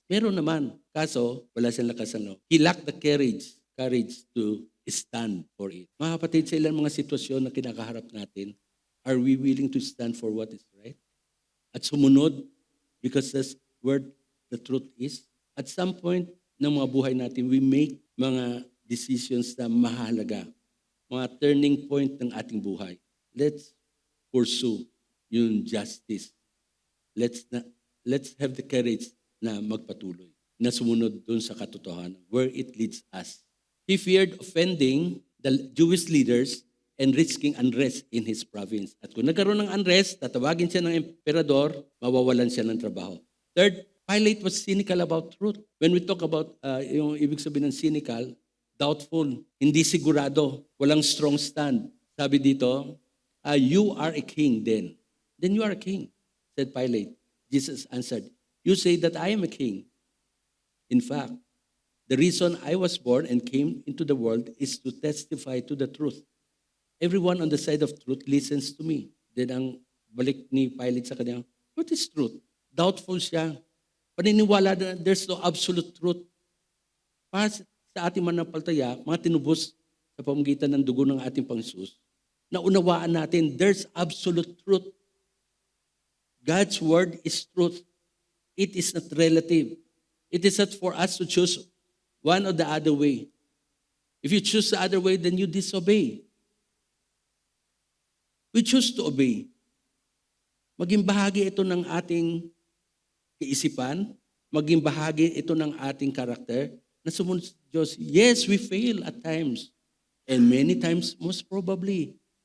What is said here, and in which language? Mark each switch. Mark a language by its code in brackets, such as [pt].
[tl] Meron naman, kaso wala siyang lakas ng loob. [en] He lacked the courage to stand for it. [tl] Mga kapatid, sa ilang mga sitwasyon na kinakaharap natin, [en] are we willing to stand for what is right? At sumunod, because that's where the truth is. At some point [tl] ng mga buhay natin, [en] we make mga decisions na mahalaga, mga turning point ng ating buhay. Let's pursue yung justice. Let's have the courage [tl] na magpatuloy, na sumunod dun sa katotohanan, [en] where it leads us. He feared offending the Jewish leaders and risking unrest in his province. [tl] At kung nagkaroon ng unrest, tatawagin siya ng emperador, mawawalan siya ng trabaho. [en] Third, Pilate was cynical about truth. When we talk about yung ibig sabihin ng cynical, doubtful, [tl] hindi sigurado, walang [en] strong stand. Sabi dito, you are a king then. Then you are a king, said Pilate. Jesus answered, you say that I am a king. In fact, the reason I was born and came into the world is to testify to the truth. Everyone on the side of truth listens to me. [tl] Then ang balik ni Pilate sa kanya, [en] what is truth? [tl] Doubtful siya. Paniniwala na [en] there's no absolute truth. [tl] Para sa ating mananampalataya, mga tinubos sa pamamagitan ng dugo ng ating Panginoon, naunawaan natin [en] there's absolute truth. God's word is truth. It is not relative. It is not for us to choose one or the other way. If you choose the other way, then you disobey. We choose to obey. [tl] Maging bahagi ito ng ating kaisipan, maging bahagi ito ng ating karakter, na sumunod sa Diyos. [en] Yes, we fail at times. And many times, most probably.